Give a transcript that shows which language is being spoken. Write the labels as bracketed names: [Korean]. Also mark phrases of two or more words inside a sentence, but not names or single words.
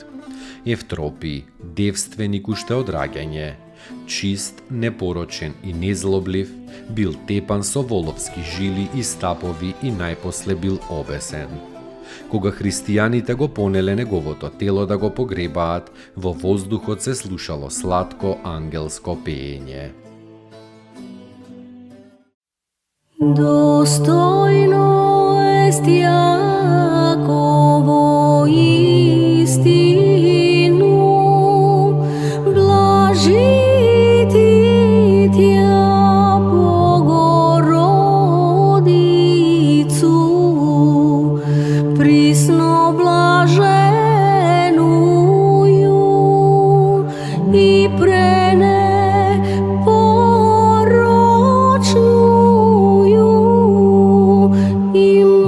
[Macedonian] Евтропи, девственик уште од раѓање, чист, непорочен и незлоблив, бил тепан со воловски жили и стапови и најпосле бил обесен. Кога христијаните го понеле неговото тело да го погребаат, во воздухот се слушало сладко ангелско пеење. [Church Slavic] Достојно ест Јаково истину, блажити тја Богородицу, присно блаженују и пренепорочнују и